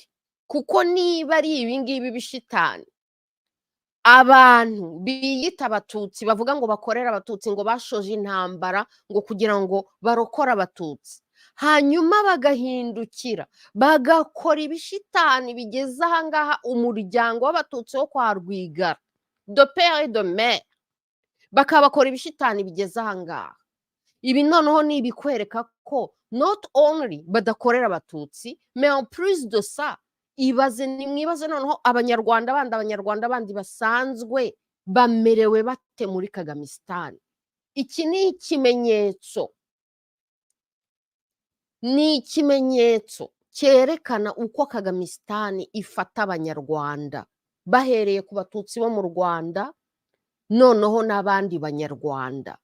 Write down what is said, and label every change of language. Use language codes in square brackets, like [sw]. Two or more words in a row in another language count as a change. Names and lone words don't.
[rw] Kuko niba ari ibingibi bishitani, abantu biyita abatutsi bavuga ngo bakorera abatutsi, ngo bashoje intambara ngo kugira ngo barokora abatutsi, hanyuma bagahindukira bagakora ibishitani bigeze ahangaha umuryango w'abatutsi wo kwa Rwigara, [fr] de père et de mère, [rw] bakabakora ibishitani bigeze ahangaha. Ibi noneho ni ibikwereka ko [en] not only [rw] badakorera abatutsi, [fr] mais en plus de ça, [rw] nimwibaze noneho abanyarwanda bandi basanzwe bamerewe bate muri Kagamistan. Iki ni ikimenyetso cyerekana uko Kagamistan ifata abanyarwanda, bahereye ku batutsi bo mu Rwanda, noneho n'abandi banyarwanda.